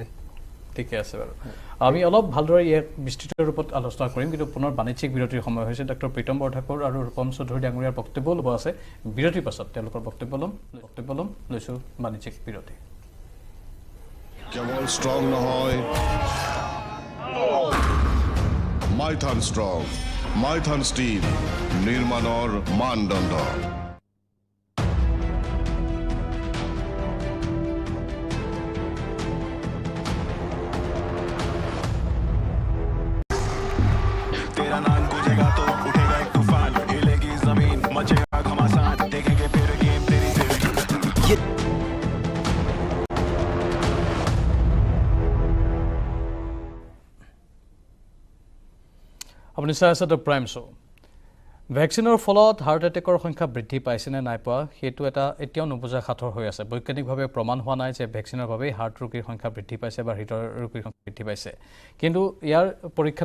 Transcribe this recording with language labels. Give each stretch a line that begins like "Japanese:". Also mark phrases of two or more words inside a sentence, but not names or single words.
Assamese: ঠিকে আছে বাৰু আমি অলপ ভালদৰে ইয়াক বিস্তৃত ৰূপত আলোচনা কৰিম কিন্তু পুনৰ বাণিজ্যিক বিৰতিৰ সময় হৈছে ডক্টৰ প্ৰীতম বৰঠাকুৰ আৰু ৰূপম চৌধুৰী ডাঙৰীয়াৰ বক্তব্য ল'ব আছে বিৰতিৰ পাছত তেওঁলোকৰ বক্তব্য ল'ম লৈছোঁ বাণিজ্যিক বিৰতি কেৱল ষ্ট্ৰং নহয় মাইথান ষ্ট্ৰং মাইথান ষ্টিল নিৰ্মাণৰ মানদণ্ড
Hindi: तेरा नाम गूंजेगा तो उठेगा एक तूफान हिलेगी जमीन मचेगा घमासान देखेंगे फिर गेम तेरी
Assamese: আপুনি চাই আছে দ্য প্ৰাইম শ্ব' ভেকচিনৰ ফলত
English: heart attackৰ
Assamese: সংখ্যা বৃদ্ধি পাইছেনে নাই পোৱা সেইটো এটা এতিয়াও নুবুজা সাঁথৰ হৈ আছে বৈজ্ঞানিকভাৱে প্ৰমাণ হোৱা নাই যে ভেকচিনৰ বাবেই হাৰ্ট ৰোগীৰ সংখ্যা বৃদ্ধি পাইছে বা হৃদয়ৰ ৰোগীৰ সংখ্যা বৃদ্ধি পাইছে কিন্তু ইয়াৰ পৰীক্ষা